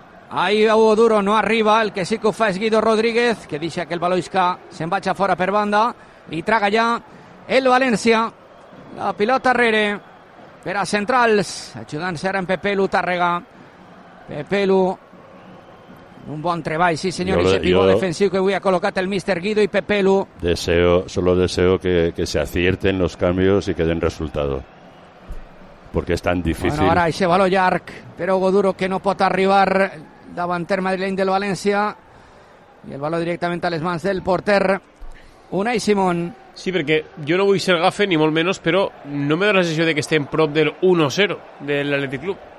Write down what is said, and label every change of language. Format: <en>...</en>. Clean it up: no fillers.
<ca>ahí Hugo Duro no arriba, el que sí que ho fa és Guido Rodríguez, que deixa que el Baloisca se'n vaja fora per banda, i traga ja el València la pilota arrere per a centrals, ajudant-se ara en Pepelu, Tàrrega Pepelu, un bon treball, sí senyor, i ese pivot defensiu que avui ha col·locat el míster Guido i Pepelu.</ca> <es>Solo deseo que se acierten los cambios y que den resultado, porque es tan difícil.</es> <ca>Bueno, ara ese balón llarg, però Hugo Duro que no pot arribar davanter madrileny del València, i el balón directament a les mans del porter Unai Simón. Sí, perquè jo no vull ser gafe ni molt menys, però</ca> <es>no me da</es> <ca>la sensació de que estem prop del 1-0 de l'Atlètic Club.</ca>